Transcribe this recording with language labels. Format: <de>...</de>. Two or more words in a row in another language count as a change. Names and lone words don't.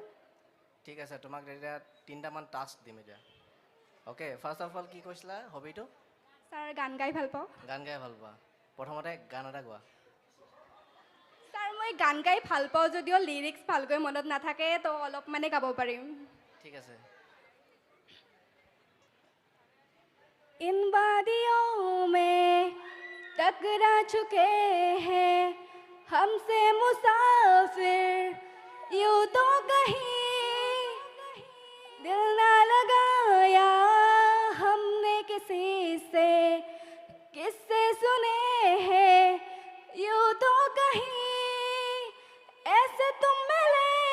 <as>ঠিক আছে তোমাক এতিয়া তিনটামান টাস্ক দিম এতিয়া</as> <en>okay first of all</en> <as>কি কৈছিলা হবিটো স্যাৰ গান গাই ভাল পাওঁ গান গাই ভাল পোৱা প্ৰথমতে গান এটা গোৱা স্যাৰ মই গান গাই ভাল পাওঁ যদিও লিৰিক্স ভালকৈ মনত নাথাকে তো অলপ মানে গাব পাৰিম ঠিক আছে</as> <hi>इन वादियों में टकरा चुके हैं हमसे मुसाफिर यूं तो कहीं दिल ना लगाया हमने किसी से किससे सुने हैं यूं तो कहीं ऐसे तुम मिले</hi>